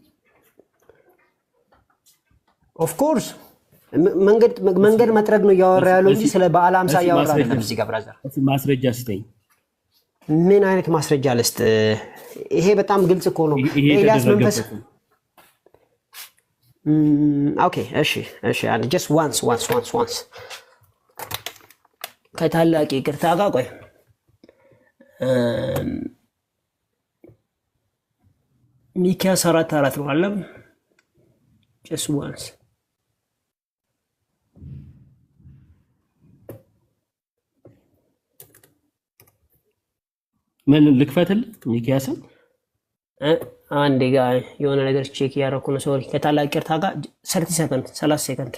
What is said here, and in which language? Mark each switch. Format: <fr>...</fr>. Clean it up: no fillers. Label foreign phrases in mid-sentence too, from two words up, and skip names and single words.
<en>of course</en> <am>መንገድ መጥረግ ነው እያወራ ያለው እንጂ ስለ በዓለ ሃምሳ እያወራ አይደለም። እዚህ ጋር ብራዘር ማስረጃ ስጠኝ። ምን አይነት ማስረጃ ልስጥ? ይሄ በጣም ግልጽ እኮ ነው። ኤልያስ መንፈስ ኦኬ፣ እሺ፣</am> <en>just once</en> <am>ከታላቅ ይቅርታ ጋር ቆይ ሚክያስ 4:4 ነው አለም</am> <en>just once</en> <am>ምን ልክፈትልህ? ሚክያስን አንዴ ጋር የሆነ ነገር ቼክ ያደረኩ ነው። ሶሪ ከታላቅ ይቅርታ ጋር 30 ሰከንድ።</am>